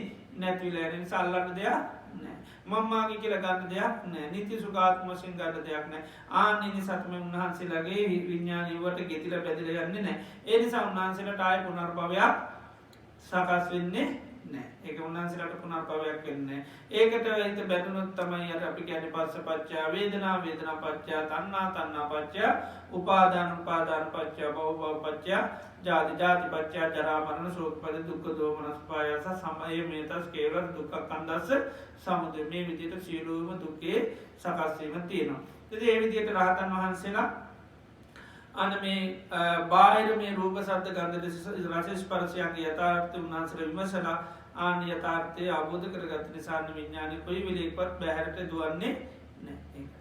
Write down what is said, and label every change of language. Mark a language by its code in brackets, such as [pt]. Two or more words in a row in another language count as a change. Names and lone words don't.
[si] නැතිවිලා යන නිසා අල්ලන්න දෙයක් නැහැ. මම්මාගේ කියලා ගන්න දෙයක් නැහැ. නිත්‍ය සුඛාත්ම වශයෙන් ගන්න දෙයක් නැහැ. ආන්නේ නිසා තමයි උන්වහන්සේලාගේ විඥානය වට ගෙතිලා බැදලා යන්නේ නැහැ. ඒ නිසා උන්වහන්සේලාට ආය පුනර්භවයක් සකස් වෙන්නේ නැහැ. ඒක උන්වහන්සේලාට පුනර්භවයක් වෙන්නේ නැහැ. ඒකට හිත බැඳුනොත් තමයි අර අපි කියන්නේ [pi] පස්සපච්චය වේදනා වේදනා පච්චය තණ්හා තණ්හා පච්චය උපාදාන උපාදාන පච්චය භව භව පච්චය ජාති ජාති පච්චය ජරා මරණ ශෝක පරිදේ දුක්ඛ දෝමනස් පායස සමය මේතස් කේවල දුක්ඛ කන්දස්ස සමුදය. [si] මේ විදිහට සියලුම දුකේ සකස් වීම තියෙනවා. ඉතින් මේ විදිහට රහතන් වහන්සේලා අන්න මේ බාහිර මේ රූප ශබ්ද ගන්ධ රස ස්පර්ශයන්ගේ යථාර්ථය උන්වහන්සේලා විමසලා ආන යථාර්ථය අවබෝධ කරගත්ත නිසා විඥානය කොයි වෙලේකවත් බැහැරට දුවන්නේ නැහැ.